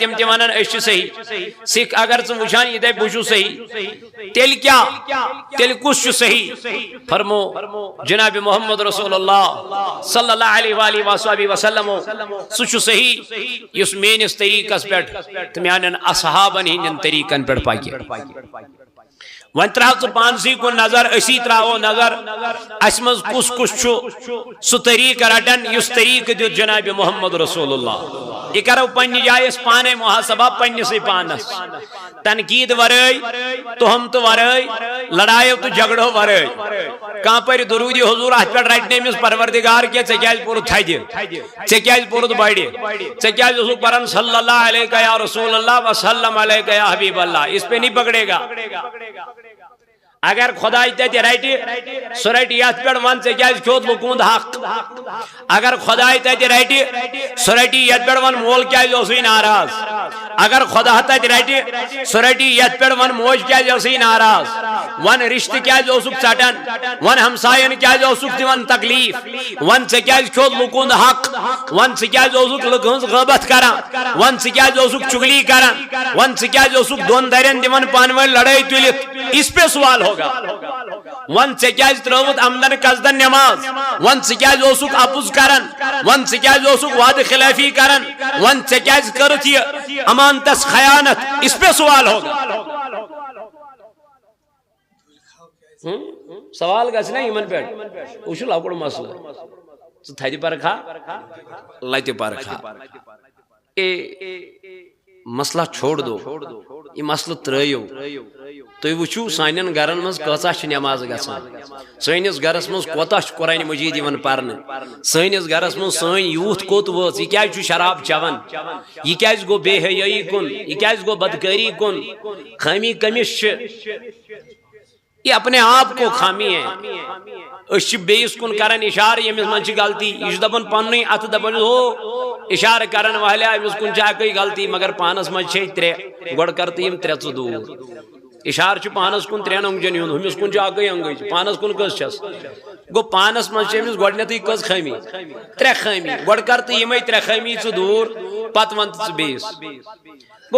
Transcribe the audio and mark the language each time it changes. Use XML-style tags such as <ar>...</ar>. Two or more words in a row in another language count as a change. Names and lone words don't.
<ks>تِم تہِ ونان أسۍ چھِ صحیح سکھ اگر ژٕ وٕچھان یہِ دپہِ بہٕ چھُس صحیح تیٚلہِ کیٛاہ تیٚلہِ کُس چھُ صحیح فرمو جناب محمد رسول اللہ</ks> <ar>صلی اللہ علیہ وآلہ وصحبہ</ar> <ks>وسلم سُہ چھُ صحیح یُس میٲنِس طریقس پٮ۪ٹھ تہٕ میانٮ۪ن اصحابن ہٕنٛدٮ۪ن طریقن پٮ۪ٹھ پکہِ ون ترٛاو ژٕ پانسٕے کُن نظر أسی ترٛاوو نظر اَسہِ منٛز کُس کُس چھُ سُہ طریقہٕ رٹان یُس طریقہٕ دیُت جناب محمد رسول اللہ یہ کرو پننہِ جایہِ أسۍ پانے محاسبہ پننسٕے پانس تنقید ورٲے تہمت ورٲے لڑایو تو جھگڑو ورٲے کانٛہہ پرِ درود حضور اتھ پٮ۪ٹھ رٹہِ نہٕ أمِس پروردگار کینٛہہ ژےٚ کیازِ پوٚرُتھ تھدِ ژےٚ کیازِ پوٚرُتھ بڑِ ژےٚ کیازِ اوسُکھ پران</ks> <ar>صلی اللہ علیہ یا رسول اللہ وسلم علیہ یا حبیب اللہ</ar> <ur>اس پہ نہیں پکڑے گا</ur> <ks>اگر خدای تتہِ رٹہِ سُہ رٹہِ یتھ پٮ۪ٹھ ون ژےٚ کیازِ کھیوٚت لُکُن حق اگر خدای تتہِ رٹہِ سُہ رٹہِ یتھ پٮ۪ٹھ ون مول کیازِ اوسُے ناراض اگر خدا تتہِ رٹہِ سُہ رٹہِ یتھ پٮ۪ٹھ ون موج کیازِ اوسُے ناراض ون رشتہٕ کیازِ اوسُکھ ژٹان ون ہمساین کیازِ اوسُکھ دِوان تکلیف ون ژےٚ کیازِ کھیوٚت لُکُن حق ون ژٕ کیازِ اوسُکھ لُکہٕ ہٕنٛز غٲبت کران ون ژٕ کیازِ اوسُکھ چُگلی کران ون ژٕ کیازِ اوسُکھ دۄن درین دِوان پانہٕ ؤنۍ لڑٲے تُلِتھ</ks> <ur>اس پہ سوال ہوگا</ur> <ks>ون ژےٚ کیازِ ترٲوٕتھ عمدن قصدن نماز ون ژٕ کیازِ اوسُکھ اپُز کران ون ژٕ کیازِ اوسُکھ وعدٕ خلافی کران ون ژےٚ کیازِ کٔرٕتھ یہِ امانتس خیانت</ks> <ur>اس پہ سوال ہوگا</ur> <ks>سوال گژھِ نا یِمن پٮ۪ٹھ وٕچھ لۄکُٹ مسلہٕ ژٕ تھدِ پرکھا لتہِ پرکھا</ks> <ur>مسئلہ چھوڑ</ur> <ks>دو یہ مسئلہ ترٲیِو تُہۍ وٕچھِو سانٮ۪ن گرن منٛز کۭژاہ چھِ نٮ۪ماز گژھان سٲنِس گرس منٛز کوتاہ چھُ قرآنِ مجیٖد یِوان پرنہٕ سٲنِس گرس منٛز سٲنۍ یوٗتھ کوٚت وٲژ یہِ کیازِ چھُ شراب چٮ۪وان یہِ کیازِ گوٚو بے حیٲیی کُن یہِ کیازِ گوٚو بدکٲری کُن خٲمی کٔمِس چھِ</ks> <ur>یہ اپنے آپ کو خامی ہے</ur> <ks>اس بیس کن کرن اشارہ یمس من چھ غلطی یہ دپن پننی ات دپن ہو اشارہ کرن والے امس کن چھ کوئی غلطی مگر پانس من چھ ترے گڑ کرتی یم ترے ژ دور اشار چھ پانس کن ترین انگجن یون ہمس کن چھ اگے انگج پانس کن کس چھس گو پانس من چھ امس گۄڈنیتھٕے کس خٲمی ترے خٲمی گۄڈ کر تہٕ یِمے ترے خٲمی ژٕ دوٗر پتہٕ ون ژٕ بیٚیِس گو</ks>